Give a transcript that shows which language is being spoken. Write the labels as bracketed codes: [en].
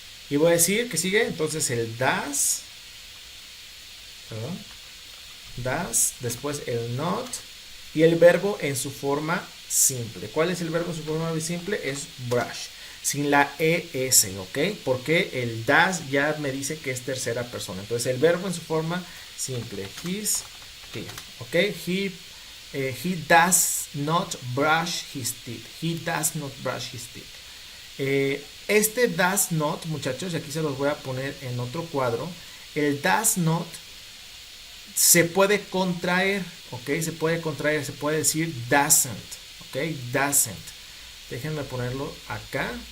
[es] Y voy a decir que sigue entonces el does, perdón, does, después el not y el verbo en su forma simple. ¿Cuál es el verbo en su forma simple? Es brush, sin la es, ¿ok? Porque el does ya me dice que es tercera persona. Entonces el verbo en su forma simple, his, he, ¿ok? [en] He does not brush his teeth. He does not brush his teeth. [es] Este does not, muchachos, y aquí se los voy a poner en otro cuadro. El does not se puede contraer, ¿ok? Se puede contraer, se puede decir doesn't, ¿ok? Doesn't. Déjenme ponerlo acá.